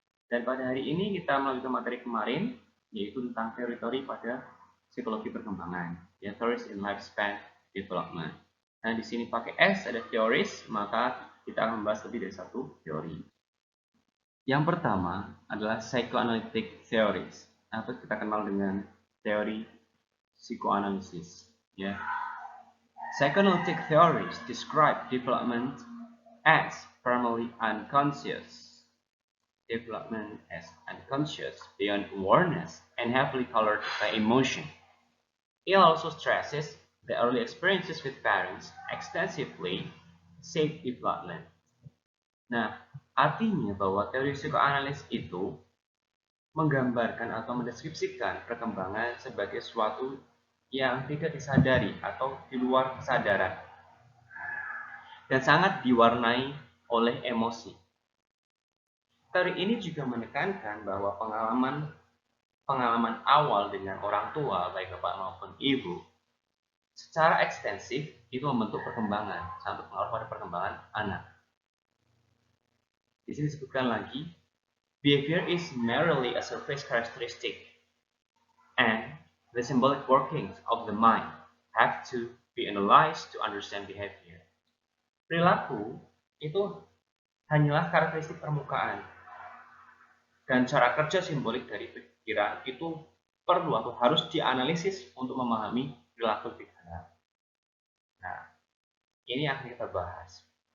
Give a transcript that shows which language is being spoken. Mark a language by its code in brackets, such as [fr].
[id] Dan pada hari ini kita melanjutkan materi kemarin yaitu tentang teori-teori pada psikologi perkembangan ya, [en] theories in lifespan development. [id] Nah, di sini pakai S ada theories, maka kita akan membahas lebih dari satu teori. Yang pertama adalah psychoanalytic theories atau kita kenal dengan teori psikoanalisis ya. [en] Psychoanalytic theories describe development as primarily unconscious, development as unconscious beyond awareness and heavily colored by emotion. It also stresses the early experiences with parents extensively shape development. [id] Nah, artinya bahwa teori psikoanalis itu menggambarkan atau mendeskripsikan perkembangan sebagai sesuatu yang tidak disadari atau di luar kesadaran dan sangat diwarnai oleh emosi. Teori ini juga menekankan bahwa pengalaman awal dengan orang tua, baik bapak maupun ibu, secara ekstensif itu membentuk perkembangan, sangat berpengaruh pada perkembangan anak. Di sini disebutkan lagi, [en] behavior is merely a surface characteristic, and the symbolic workings of the mind have to be analyzed to understand behavior. [id] Perilaku itu hanyalah karakteristik permukaan, dan cara kerja simbolik dari pikiran itu perlu atau harus dianalisis untuk memahami perilaku pikiran. Nah, ini akan kita bahas.